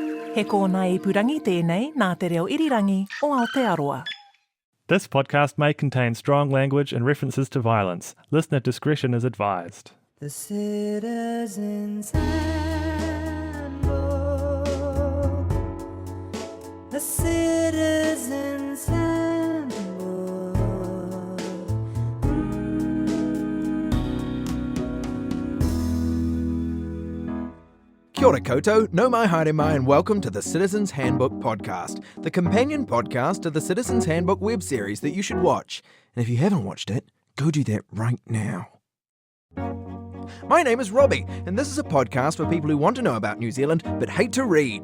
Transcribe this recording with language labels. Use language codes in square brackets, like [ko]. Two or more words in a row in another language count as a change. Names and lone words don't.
[mi] He kōna ipurangi tēnei nā te reo irirangi o Aotearoa. [en] This podcast may contain strong language and references to violence. Listener discretion is advised. The Citizen's Handbook. The Citizen's Handbook. [mi] Kia ora koutou, no mai haere mai, [en] and welcome to the Citizen's Handbook podcast, the companion podcast to the Citizen's Handbook web series that you should watch. And if you haven't watched it, go do that right now. My name is Robbie, and this is a podcast for people who want to know about New Zealand but hate to read.